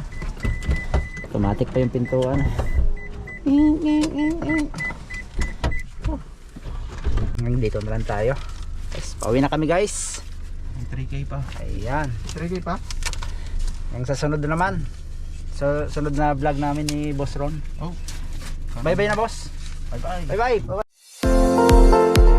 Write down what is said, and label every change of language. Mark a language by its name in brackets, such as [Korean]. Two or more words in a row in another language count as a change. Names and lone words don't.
[Filipino] Automatic pa yung pintuan. Ngayon dito na lang tayo. Yes, pauwi na kami guys. 3K pa. Ayan. 3K pa? Yung sa sunod na naman. So, sunod na vlog namin ni Boss Ron. Oh. [English] Bye bye na boss. Bye bye. Bye bye.